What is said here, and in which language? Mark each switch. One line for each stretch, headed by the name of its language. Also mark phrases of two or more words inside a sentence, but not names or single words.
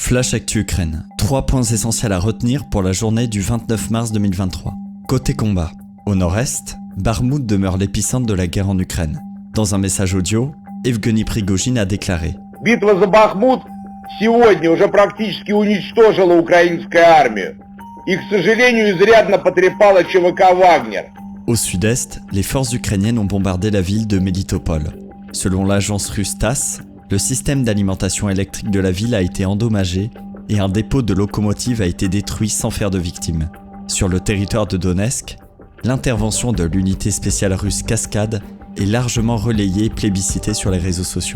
French: Flash Actu Ukraine. 3 points essentiels à retenir pour la journée du 29 mars 2023. Côté combat. Au nord-est, Bakhmout demeure l'épicentre de la guerre en Ukraine. Dans un message audio, Evgeny Prigojine a déclaré «
Russian: Битва за Бахмут сегодня уже практически уничтожила украинскую армию и, к сожалению, изрядно потрепала ЧВК «Вагнер».
French: Au sud-est, les forces ukrainiennes ont bombardé la ville de Melitopol. Selon l'agence russe TASS, le système d'alimentation électrique de la ville a été endommagé et un dépôt de locomotives a été détruit sans faire de victimes. Sur le territoire de Donetsk, l'intervention de l'unité spéciale russe Cascade est largement relayée et plébiscitée sur les réseaux sociaux.